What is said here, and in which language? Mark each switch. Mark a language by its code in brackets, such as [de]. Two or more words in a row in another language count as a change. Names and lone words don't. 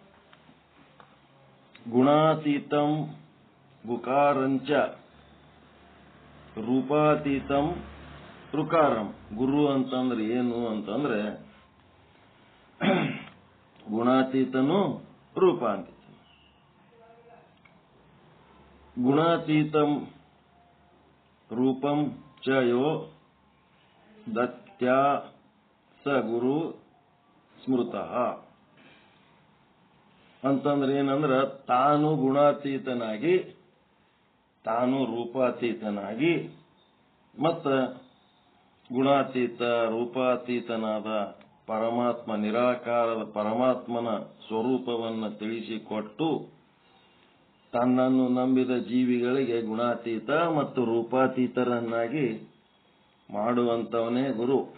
[sa] ಗುಣಾತೀತಂ ಗುಕಾರಂಚ ರೂಪಾತೀತಂ ಋಕಾರಂ. [kn] ಗುರು ಅಂತಂದ್ರೆ ಏನು ಅಂತಂದ್ರೆ ಗುಣಾತೀತನು ರೂಪಾತೀತ. [sa] ಗುಣಾತೀತಂ ರೂಪಂ ಚ ಯೋ ದತ್ತ್ಯಾ ಸ ಗುರು ಸ್ಮೃತಃ. [kn] ಅಂತಂದ್ರೆ ಏನಂದ್ರ ತಾನು ಗುಣಾತೀತನಾಗಿ, ತಾನು ರೂಪಾತೀತನಾಗಿ, ಮತ್ತ ಗುಣಾತೀತ ರೂಪಾತೀತನಾದ ಪರಮಾತ್ಮ, ನಿರಾಕಾರದ ಪರಮಾತ್ಮನ ಸ್ವರೂಪವನ್ನು ತಿಳಿಸಿಕೊಟ್ಟು ತನ್ನನ್ನು ನಂಬಿದ ಜೀವಿಗಳಿಗೆ ಗುಣಾತೀತ ಮತ್ತು ರೂಪಾತೀತರನ್ನಾಗಿ ಮಾಡುವಂತವನೇ ಗುರು.